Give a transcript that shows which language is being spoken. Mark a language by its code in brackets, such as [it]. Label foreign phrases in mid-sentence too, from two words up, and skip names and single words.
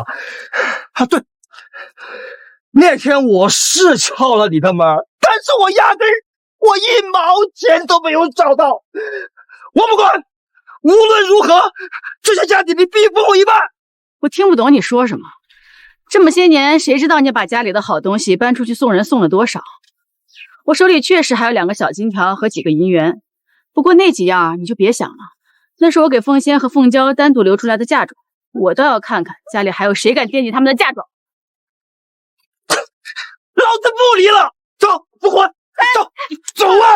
[zh] 啊，對，那天我是敲了你的門，但是我壓根我1毛錢都沒有找到。我不管，無論如何，這些家底你必分我一半。我聽不懂你說什麼。這麼些年，誰知道你把家裡的好東西搬出去送人送了多少？我手裡確實還有2個小金條和幾個銀元，不過那幾樣你就別想了，那是我給鳳仙和鳳嬌單獨留出來的嫁妝，我倒要看看家裡還有誰敢惦記他們的嫁妝。老子不離了，走，復婚，走啊！